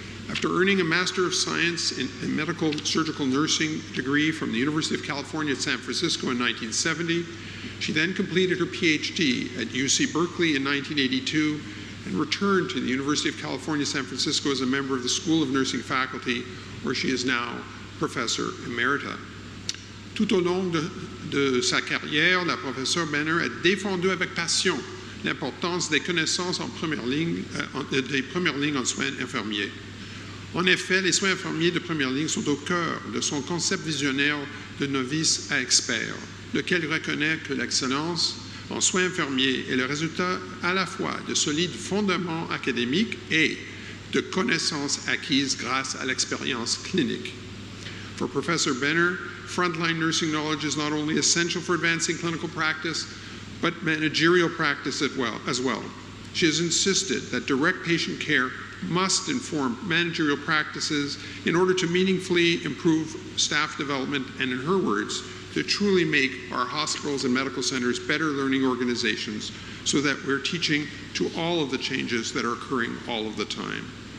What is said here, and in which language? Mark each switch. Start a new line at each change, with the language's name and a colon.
English: After earning a Master of Science in Medical Surgical Nursing degree from the University of California at San Francisco in 1970, she then completed her PhD at UC Berkeley in 1982 and returned to the University of California, San Francisco as a member of the School of Nursing faculty, where she is now Professor Emerita.
French: Tout au long de sa carrière, la professeure Benner a défendu avec passion l'importance des connaissances des premières lignes en soins infirmiers. En effet, les soins infirmiers de première ligne sont au cœur de son concept visionnaire de novice à expert, lequel reconnaît que l'excellence en soins infirmiers est le résultat à la fois de solides fondements académiques et de connaissances acquises grâce à l'expérience clinique.
English: For Professor Benner, frontline nursing knowledge is not only essential for advancing clinical practice, but managerial practice as well. She has insisted that direct patient care must inform managerial practices in order to meaningfully improve staff development and, in her words, to truly make our hospitals and medical centers better learning organizations so that we're teaching to all of the changes that are occurring all of the time.